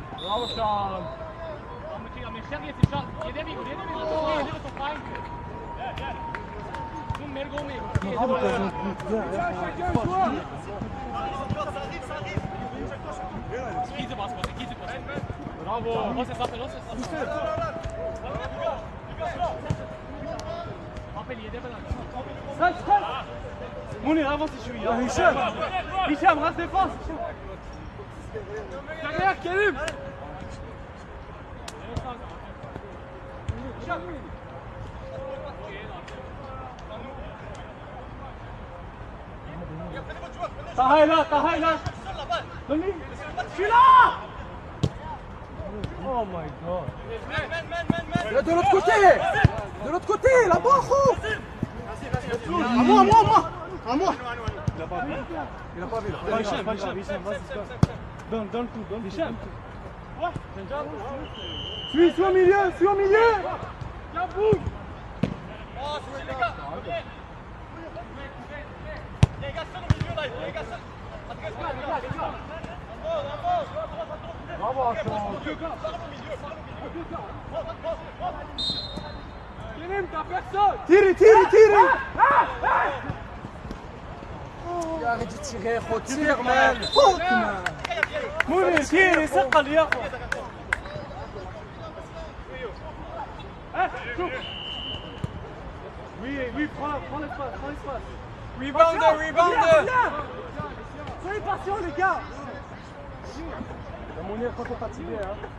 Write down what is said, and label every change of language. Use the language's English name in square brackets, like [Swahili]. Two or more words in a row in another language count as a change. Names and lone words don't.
[French] Bravo, Charles. Men känner lite, ge det vi, go, mec. [English] Easy pass, easy pass. [French] Bravo. Lance ça, lance ça. Rappel, il est déballant. Mounir, avance si je suis. Hicham, reste défense. Derrière, Karim. Taha est là. Donne-lui. Je suis là. [English] Oh my god. [French] De l'autre côté, là-bas, gros. À moi. Il a pas vu. Hicham, vas-y. Donne le coup, Hicham. Suis au milieu. Viens, bouge. Les gars, seul au milieu là, les gars, seul. Bravo, Kérim, t'as personne. Tire. Arrête de tirer, retire, man. [English] Fuck, man. [French] Mounir, tire, [Arabic] سقل يا اخو. [French] Oui, prends l'espace. Rebounder. Soyez patients, les gars. Mounir, quand t'es fatigué, hein.